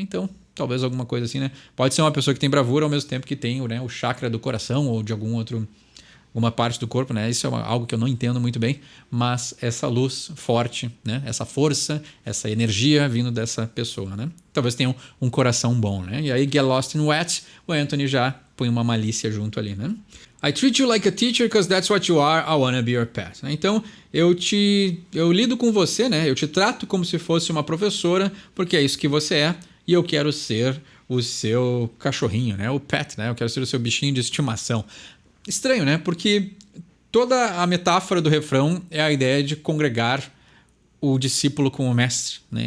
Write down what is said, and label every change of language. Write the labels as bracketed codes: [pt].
[pt] Então, talvez alguma coisa assim, né? Pode ser uma pessoa que tem bravura ao mesmo tempo que tem, né, o chakra do coração ou de alguma parte do corpo, né? Isso é algo que eu não entendo muito bem, mas essa luz forte, né? Essa força, essa energia vindo dessa pessoa, né? Talvez tenha um coração bom, né? E aí, [en] get lost in wet, [pt] o Anthony já põe uma malícia junto ali, né? [en] I treat you like a teacher because that's what you are, I wanna be your pet. [pt] Então, eu lido com você, né? Eu te trato como se fosse uma professora, porque é isso que você é, e eu quero ser o seu cachorrinho, né? O pet, né? Eu quero ser o seu bichinho de estimação. Estranho, né? Porque toda a metáfora do refrão é a ideia de congregar o discípulo com o mestre, né?